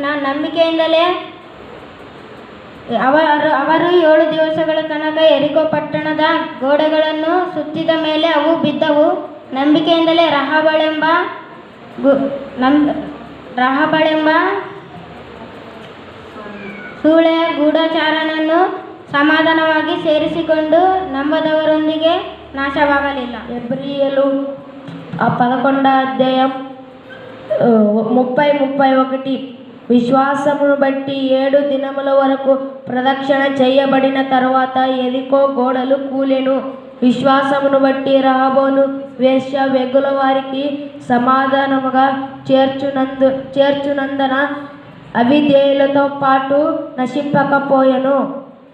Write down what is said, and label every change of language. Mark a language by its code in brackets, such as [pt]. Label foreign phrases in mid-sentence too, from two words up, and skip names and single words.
[kn] ನಂಬಿಕೆಯಿಂದಲೇ ಅವರು 7 ದಿವಸಗಳ ತನಕ ಯೆರಿಕೋ ಪಟ್ಟಣದ ಗೋಡೆಗಳನ್ನು ಸುತ್ತಿದ ಮೇಲೆ ಅವು ಬಿದ್ದವು. ನಂಬಿಕೆಯಿಂದಲೇ ರಹಬಳೆಂಬ ಸೂಳೆಯ ಗೂಢಚಾರನನ್ನು ಸಮಾಧಾನವಾಗಿ ಸೇರಿಸಿಕೊಂಡು ನಂಬದವರೊಂದಿಗೆ ನಾಶವಾಗಲಿಲ್ಲ. [te] ఎబ్రియలు 11వ అధ్యాయం 30-31. విశ్వాసమును బట్టి 7 దినముల వరకు ప్రదక్షిణ చేయబడిన తరువాత యెరికో గోడలు కూలెను. విశ్వాసమును బట్టి రహబోను వేశ్య వెగుల వారికి సమాధానముగా చేర్చునందున అవిధేయులతో పాటు నశింపకపోయెను.